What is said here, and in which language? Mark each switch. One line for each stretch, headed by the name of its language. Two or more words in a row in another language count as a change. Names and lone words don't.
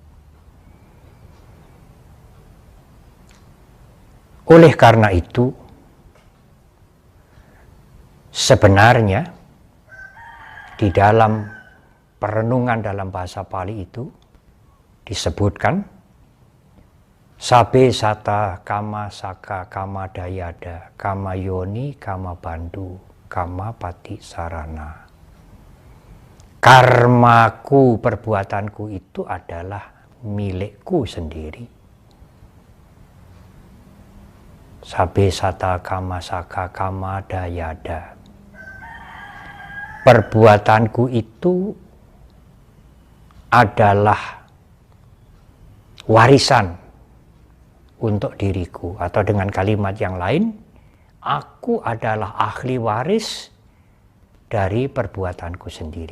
Indonesian: Oleh karena itu, sebenarnya di dalam perenungan dalam bahasa Pali itu disebutkan
Pali: Sabe sata kama saka kama dayada kama yoni kama bandu kama pati sarana.
Indonesian: Karmaku, perbuatanku itu adalah milikku sendiri.
Pali: Sabe sata kama saka kama dayada.
Indonesian: Perbuatanku itu adalah warisan untuk diriku, atau dengan kalimat yang lain, aku adalah ahli waris dari perbuatanku sendiri.